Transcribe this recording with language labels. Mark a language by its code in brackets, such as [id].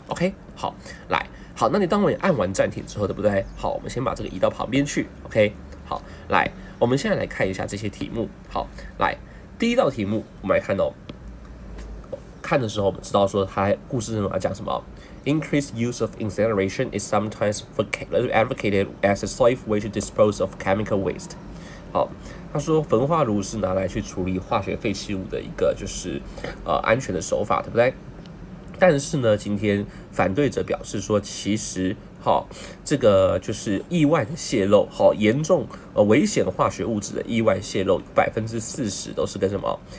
[zh] OK， 好，来，好，那你当我按完暂停之后，对不对？好，我们先把这个移到旁边去。OK， 好，来，我们现在来看一下这些题目。好，来，第1道题目，我们来看看的时候，我们知道说它故事内容要讲什么。 [en] Increased use of incineration is sometimes advocated as a safe way to dispose of chemical waste. [zh] 好，他说焚化炉是拿来去处理化学废弃物的一个就是安全的手法，对不对？但是呢，今天反对者表示说，其实这个就是意外的泄漏，严重危险化学物质的意外泄漏，40%都是跟什么？